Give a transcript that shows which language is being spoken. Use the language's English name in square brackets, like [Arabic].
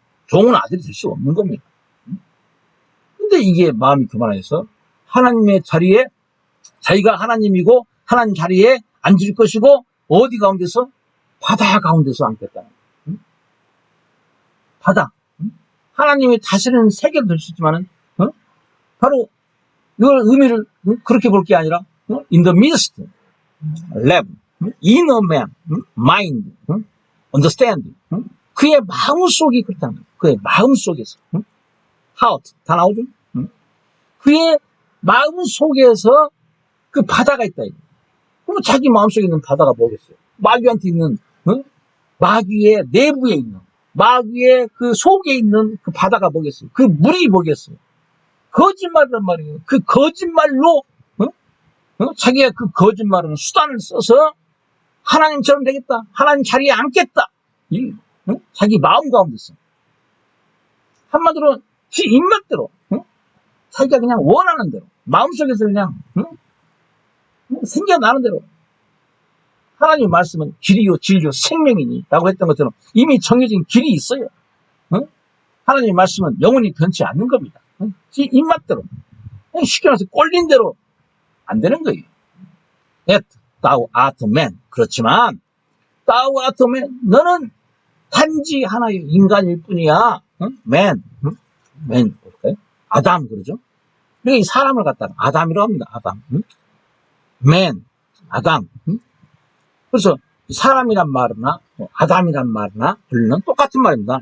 [Korean] 종은 아들이 될 수 없는 겁니다. 근데 이게 마음이 교만해서 하나님의 자리에 자기가 하나님이고 하나님 자리에 앉을 것이고 어디 가운데서? 바다 가운데서 앉겠다는 거예요. 바다. 하나님이 다스리는 세계도 될 수 있지만은 바로 이걸 의미를 그렇게 볼 게 아니라 [English] in the midst, lab, inner man, mind, understanding. [Korean] 그의 마음속이 그렇다는 거예요. 그의 마음속에서. heart 다 나오죠? 그의 마음속에서 그 바다가 있다. 그럼 자기 마음속에 있는 바다가 뭐겠어요? 마귀한테 있는 마귀의 내부에 있는 마귀의 그 속에 있는 그 바다가 뭐겠어요? 그 물이 뭐겠어요? 거짓말이란 말이에요. 그 거짓말로 자기가 그 거짓말은 수단을 써서 하나님처럼 되겠다. 하나님 자리에 앉겠다. 자기 마음 가운데서 한마디로 지 입맛대로 자기가 그냥 원하는 대로 마음속에서 그냥 생겨나는 대로 하나님의 말씀은 길이요 진리요 생명이니 라고 했던 것처럼 이미 정해진 길이 있어요. 하나님의 말씀은 영원히 변치 않는 겁니다. 지 입맛대로 쉽게 말해서 꼴린 대로 안 되는 거예요. [English] Yet thou art man. [Korean] 그렇지만 [English] thou art man. [Korean] 너는 단지 하나의 인간일 뿐이야. man. man 볼까요? 아담 그러죠. 그러니까 이 사람을 갖다가 아담이라고 합니다. 아담. man. 아담. 그래서 사람이란 말이나 아담이란 말이나 불리는 똑같은 말입니다.